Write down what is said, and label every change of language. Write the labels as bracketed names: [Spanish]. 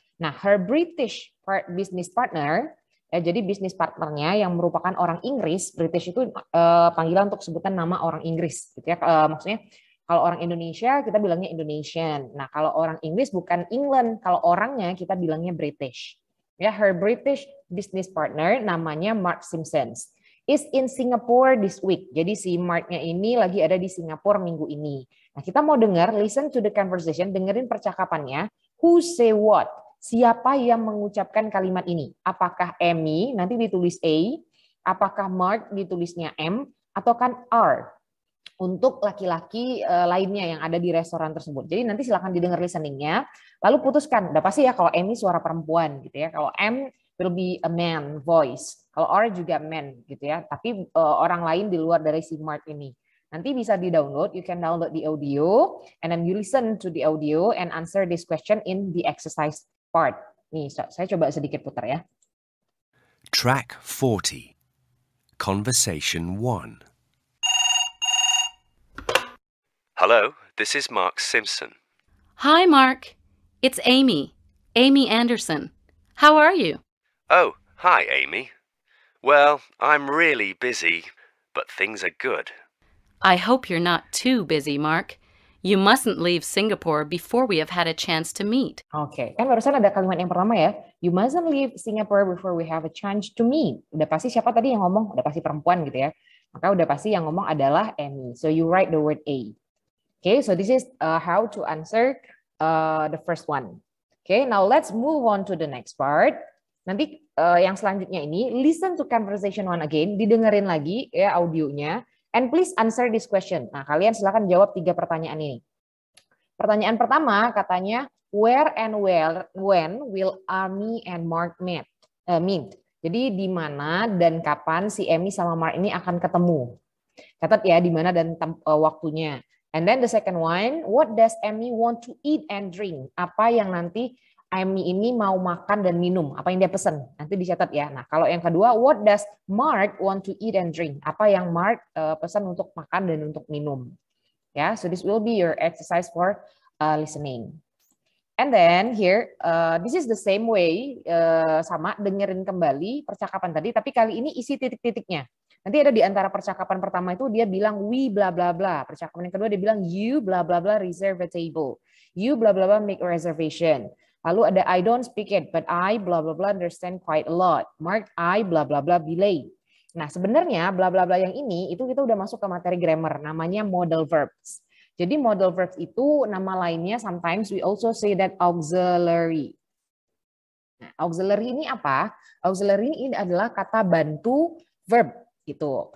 [Indonesian] Nah, [English] her British business partner, [Indonesian] ya, jadi bisnis partnernya yang merupakan orang Inggris. British itu panggilan untuk sebutan nama orang Inggris, gitu ya. Maksudnya kalau orang Indonesia kita bilangnya Indonesian. Nah, kalau orang Inggris bukan England, kalau orangnya kita bilangnya British. [English] Ya, her British business partner namanya Mark Simpsons is in Singapore this week. [Indonesian] Jadi si Mark-nya ini lagi ada di Singapura minggu ini. Nah, kita mau dengar, [English] listen to the conversation, [Indonesian] dengerin percakapannya. [English] Who say what? [Indonesian] Siapa yang mengucapkan kalimat ini? Apakah Amy, nanti ditulis A, apakah Mark ditulisnya M, atau kan R? Untuk laki-laki lainnya yang ada di restoran tersebut. Jadi nanti silakan didengar listeningnya, lalu putuskan. Udah pasti ya kalau Amy suara perempuan gitu ya. Kalau M will be a man voice. Kalau R juga man gitu ya. Tapi orang lain di luar dari si Mark ini. Nanti bisa di-download, [English] you can download the audio and then you listen to the audio and answer this question in the exercise part. [Indonesian] Nih, saya coba sedikit putar ya. [English] Track 40. Conversation 1. Hello, this is Mark Simpson. Hi, Mark. It's Amy. Amy Anderson. How are you? Oh, hi, Amy. Well, I'm really busy, but things are good. I hope you're not too busy, Mark. You mustn't leave Singapore before we have had a chance to meet. [Indonesian] Oke, kan barusan ada kalimat yang pertama ya. [English] You mustn't leave Singapore before we have a chance to meet. [Indonesian] Udah pasti siapa tadi yang ngomong? Udah pasti perempuan gitu ya. Maka udah pasti yang ngomong adalah Amy. [English] So you write the word A. Okay, so this is how to answer the first one. Okay, now let's move on to the next part. [Indonesian] Nanti yang selanjutnya ini, [English] listen to conversation one again, [Indonesian] didengerin lagi ya audionya, [English] and please answer this question. [Indonesian] Nah, kalian silakan jawab 3 pertanyaan ini. Pertanyaan pertama katanya, [English] where and when will Amy and Mark meet? [Indonesian] Jadi di mana dan kapan si Amy sama Mark ini akan ketemu? Catat ya di mana dan waktunya. [English] And then the second one, what does Amy want to eat and drink? [Indonesian] Apa yang nanti Amy ini mau makan dan minum? Apa yang dia pesan? Nanti dicatat ya. Nah, kalau yang kedua, [English] what does Mark want to eat and drink? [Indonesian] Apa yang Mark pesan untuk makan dan untuk minum? [English] Ya, so this will be your exercise for listening. And then here, this is the same way, [Indonesian] sama dengerin kembali percakapan tadi, tapi kali ini isi titik-titiknya. Nanti ada di antara percakapan pertama itu dia bilang we bla bla bla. Percakapan yang kedua dia bilang [English] you bla bla bla reserve a table. You bla bla bla make a reservation. [Indonesian] Lalu ada [English] I don't speak it but I bla bla bla understand quite a lot. Mark I bla bla bla belay. [Indonesian] Nah, sebenarnya bla bla bla yang ini itu kita udah masuk ke materi grammar namanya modal verbs. Jadi modal verbs itu nama lainnya [English] sometimes we also say that auxiliary. [Indonesian] Nah, auxiliary ini apa? Auxiliary ini adalah kata bantu verb. Gitu.